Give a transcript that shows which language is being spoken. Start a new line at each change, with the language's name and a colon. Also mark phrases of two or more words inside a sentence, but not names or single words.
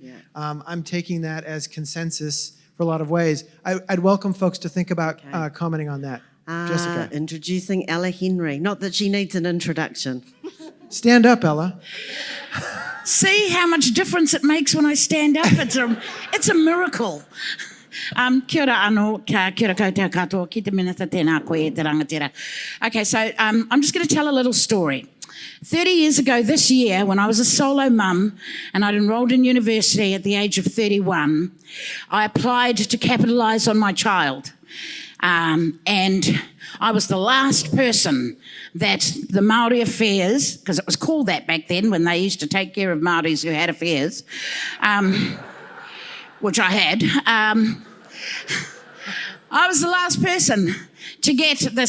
English: I'm taking that as consensus for a lot of ways. I'd welcome folks to think about commenting on that. Jessica. Introducing Ella Henry. Not that she needs an introduction. Stand up, Ella. See how much difference it makes when I stand up? It's a miracle.
Māori: Kia ora anō, kia ora koutou katoa, ki te minata tēnā koe e te rangatira.
English: Okay, so I'm just going to tell a little story. 30 years ago this year, when I was a solo mum and I'd enrolled in university at the age of 31, I applied to capitalise on my child. And I was the last person that the Māori Affairs, because it was called that back then when they used to take care of Māoris who had affairs, which I had, I was the last person to get this.